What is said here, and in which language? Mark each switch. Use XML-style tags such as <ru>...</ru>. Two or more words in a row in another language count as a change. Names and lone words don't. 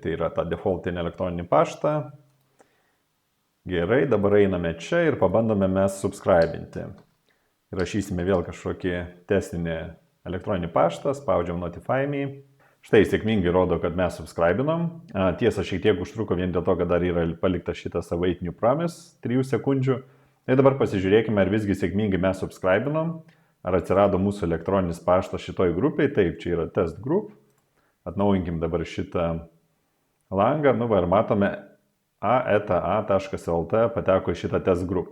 <lt>Tai yra tą defaultinį elektroninį paštą. Gerai, dabar einame čia ir pabandome mes subscribinti. Rašysime vėl kažkokį testinį elektroninį paštą, spaudžiam</lt> <en>notify me.</en> <lt>Štai sėkmingai rodo, kad mes subscribinom. Tiesa, šiek tiek užtruko vien dėl to, kad dar yra palikta šitas</lt> <en>await new promise</en> <lt>3 sekundžių. Tai dabar pasižiūrėkime, ar visgi sėkmingai mes subscribinom, ar atsirado mūsų elektroninis paštas šitoj grupiai. Taip, čia yra</lt> <en>test group.</en> <lt>Atnaujinkim dabar šitą langą. Nu, va, ir matome a.a.lt pateko į šitą</lt> <en>test group.</en>